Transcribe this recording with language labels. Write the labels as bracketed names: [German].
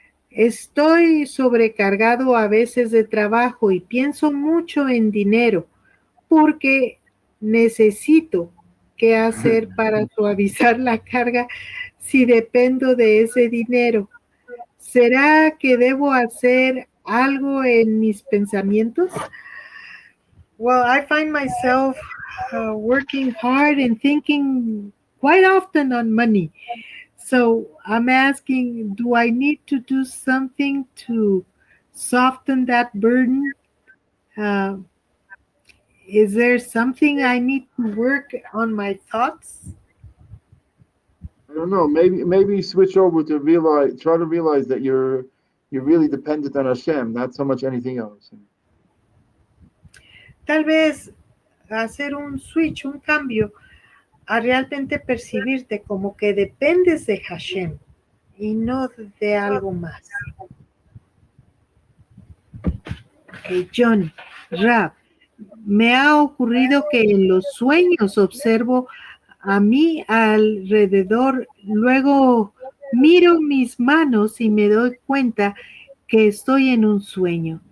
[Spanish] Estoy sobrecargado a veces de trabajo y pienso mucho en dinero porque necesito qué hacer para suavizar la carga si dependo de ese dinero. ¿Será que debo hacer algo en mis pensamientos? [English] Well, I find myself working hard and thinking quite often on money. So I'm asking, do I need to do something to soften that burden? Is there something I need to work on my thoughts? I don't know. Maybe switch over to try to realize that you're really dependent on Hashem, not so much anything else. [Spanish] Tal vez hacer un switch, un cambio, a realmente percibirte como que dependes de Hashem y no de algo más. Okay, Johnny, Rab, me ha ocurrido que en los sueños observo a mi alrededor, luego miro mis manos y me doy cuenta que estoy en un sueño.